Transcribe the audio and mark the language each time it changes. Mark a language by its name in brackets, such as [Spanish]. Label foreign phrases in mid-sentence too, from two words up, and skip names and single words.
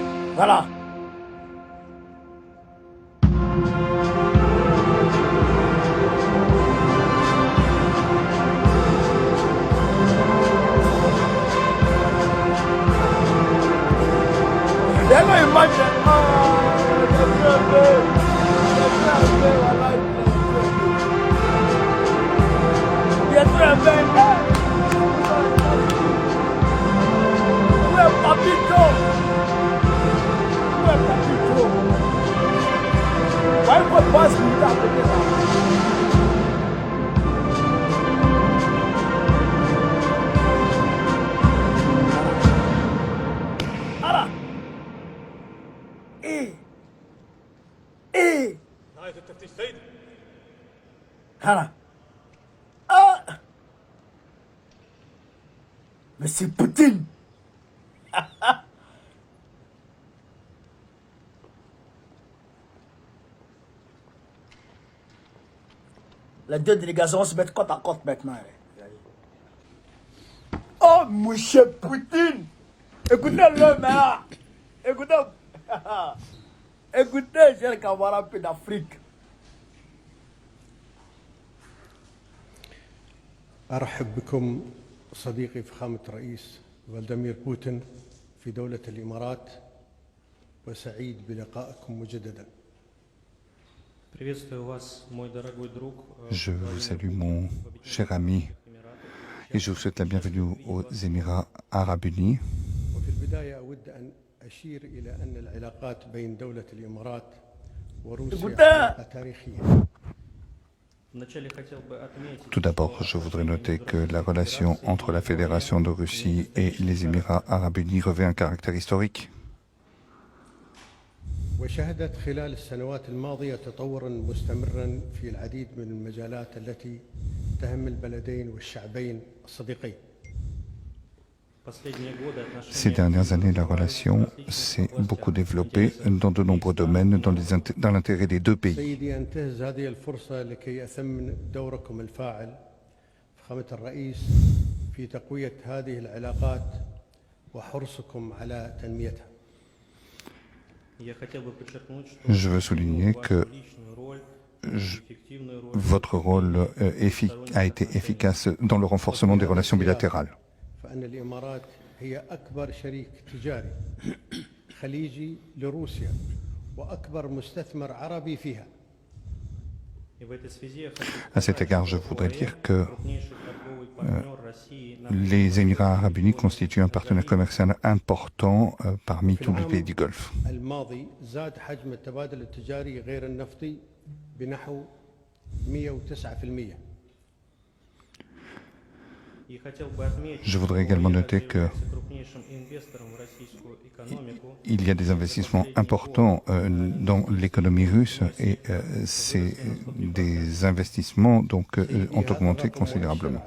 [French] Voilà. Then I imagine, Papito. Why put bus without the Ara. [Arabic] نهاية التفتيش سيدي. [French] Ara. Monsieur Poutine. Les deux délégations vont se mettre côte à côte maintenant. Oh, monsieur Poutine. Écoutez-le, là. Écoutez. Écoutez, j'ai le camarade un peu d'Afrique. [Arabic] أرحب بكم صديقي فخامة الرئيس فلاديمير بوتين في دولة الإمارات وسعيد بلقائكم مجددا. [Russian] Приветствую вас, мой дорогой друг. [French] Je vous salue, mon cher ami, et je vous souhaite la bienvenue aux Émirats Arabes Unis. [Arabic] وفي البداية أود أن أشير إلى أن العلاقات بين دولة الإمارات وروسيا علاقة تاريخية. [Russian] Вначале хотел бы отметить, [French] Tout d'abord, je voudrais noter que la relation entre la Fédération de Russie et les Émirats Arabes Unis revêt un caractère historique. [Arabic] وشهدت خلال السنوات الماضية تطورا مستمرا في العديد من المجالات التي تهم البلدين والشعبين الصديقين. [Russian] последние годы отношения [French] Ces dernières années, la relation s'est beaucoup développée dans de nombreux domaines dans l'intérêt des deux pays. [Arabic] سيدي أنتهز هذه الفرصة لكي أثمن دوركم الفاعل فخامة الرئيس في تقوية هذه العلاقات وحرصكم على تنميتها. [Russian] я хотел бы подчеркнуть, что [French] Je veux souligner que [Russian] личную роль, эффективную роль [French] votre rôle a été efficace dans le renforcement des relations bilatérales. [Arabic] فإن الإمارات هي أكبر شريك تجاري خليجي لروسيا وأكبر مستثمر عربي فيها. [Russian] и в этой связи я хочу [French] À cet égard, je voudrais dire que [Russian] крупнейший торговый партнер России на [French] les Émirats Arabes Unis constituent un partenaire commercial important parmi tous les pays du Golfe. [Arabic] الماضي زاد حجم التبادل التجاري غير النفطي بنحو 109%. [Russian] и хотел бы отметить, [French] Je voudrais également noter que [Russian] крупнейшим инвестором в российскую экономику [French] il y a des investissements importants dans l'économie russe et c'est des investissements donc ont augmenté considérablement.